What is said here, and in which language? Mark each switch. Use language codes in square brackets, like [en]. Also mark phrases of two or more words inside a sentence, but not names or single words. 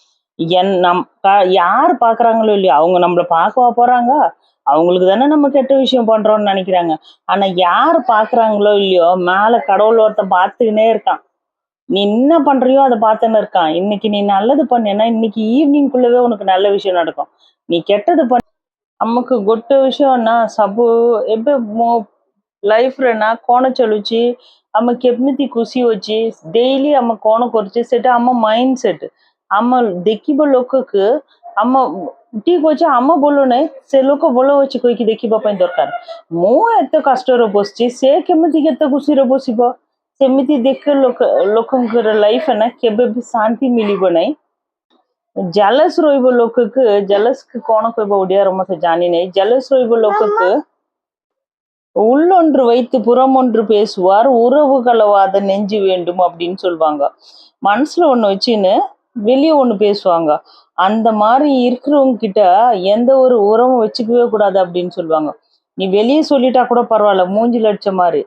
[ta] யார் பாக்குறாங்களோ இல்லையோ அவங்க நம்மள பார்க்கவா போறாங்க. அவங்களுக்கு தானே நம்ம கெட்ட விஷயம் பண்றோம்னு நினைக்கிறாங்க. ஆனா யார் பாக்குறாங்களோ இல்லையோ மேல கடவுள் ஒருத்தன் பார்த்துக்கினே இருக்கான். நீ என்ன பண்றியோ அதை பார்த்துன்னு இருக்கான். இன்னைக்கு நீ நல்லது பண்ணேன்னா இன்னைக்கு ஈவினிங்குள்ளவே உனக்கு நல்ல விஷயம் நடக்கும். நீ கெட்டது பண்ண [or] ଆମକୁ ଗୋଟେ ବିଷୟ ନା ସବୁ ଏବେ ମୋ ଲାଇଫରେ ନା କଣ ଚାଲୁଛି, ଆମେ କେମିତି ଖୁସି ଅଛି, ଡେଇଲି ଆମେ କଣ କରୁଛେ ସେଟା ଆମ [en] mind set. [or] ଆମ ଦେଖିବ ଲୋକକୁ ଆମ ଠିକ ଅଛି ଆମ ଭଲ ନାହିଁ, ସେ ଲୋକ ଭଲ ଅଛି କହିକି ଦେଖିବା ପାଇଁ ଦରକାର। ମୁଁ ଏତେ କଷ୍ଟରେ ବସିଛି, ସେ କେମିତି କେତେ ଖୁସିରେ ବସିବ, ସେମିତି ଦେଖେ ଲୋକଙ୍କର ଲାଇଫ୍ କେବେ ବି ଶାନ୍ତି ମିଳିବ ନାହିଁ। ଜେଲସ୍ ରହିବ ଲୋକକୁ, ଜେଲସ୍‌କୁ କଣ କହିବ ଓଡ଼ିଆରେ ମତେ ଜାଣି ନାହିଁ। ଜେଲସ୍ ରହିବ ଲୋକକୁ, [ta] உள்ளொன்று வைத்து புறமொன்று பேசுவார், உறவு கலவாத நெஞ்சு வேண்டும் அப்படின்னு சொல்லுவாங்க. மனசுல ஒண்ணு வச்சுன்னு வெளியே ஒண்ணு பேசுவாங்க. அந்த மாதிரி இருக்கிறவங்க கிட்ட எந்த ஒரு உறவும் வச்சுக்கவே கூடாது அப்படின்னு சொல்லுவாங்க. நீ வெளியே சொல்லிட்டா கூட பரவாயில்ல, மூஞ்சில அடிச்ச மாதிரி.